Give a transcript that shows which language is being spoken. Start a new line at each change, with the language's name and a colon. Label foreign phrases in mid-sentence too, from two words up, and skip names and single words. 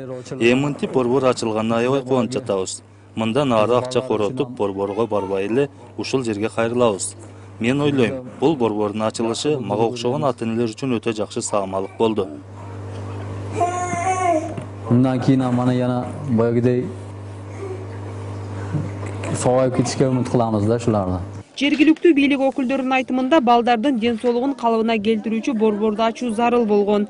Kyrgyz: Мынтип борбор ачылганына аябай кубанып жатабыз. Мындан ары акча коротуп, борборго барбай эле ушул жерге кайрылабыз. Мен ойлойм, бул борбордун ачылышы мага окшогон ата-энелер үчүн өтө жакшы саамалык болду. Мындан кийин
Uzbek: мана yana boyagidey sog'ayib ketishga umid qilamizda shularni.
Kyrgyz: Жергиликтүү бийлик өкүлдөрүнүн айтымында балдардын ден соолугун калыбына келтирүүчү борборду ачуу зарыл болгон.